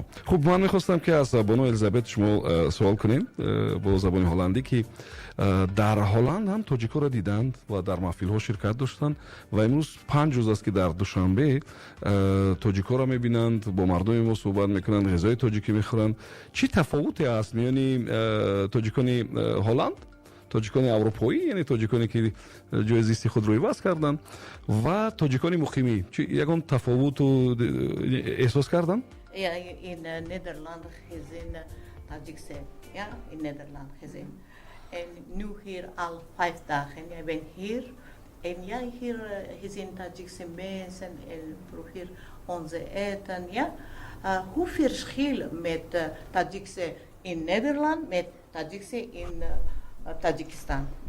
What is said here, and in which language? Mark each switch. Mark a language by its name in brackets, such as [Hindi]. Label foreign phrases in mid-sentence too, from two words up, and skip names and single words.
[Persian] خب من میخواستم که از بانو الیزابت شما سوال کنیم با زبان هلندی که در هلند هم تاجیکا را دیدند و در محفل ها شرکت داشتند و امروز 5 روز است که در دوشنبه تاجیکا را میبینند، با مردم ما صحبت میکنند، غذای تاجیکی میخورند. چی تفاوتی است میان تاجیکان هلند، تاجیکان اروپایی، یعنی تاجیکانی که جای زیستی خود روی وضع کردند، و تاجیکان مقیمی؟ یگان تفاوت رو احساس کردن؟ [Dutch] In Nederland gezien Tajikse, ja, in Nederland gezien. En nu hier al 5 dagen. Ik ben hier en ja, hier gezien Tajikse mensen en probeer onze eten, ja. Hoe verschil met Tajikse in Nederland met Tajikse in Tajikistan?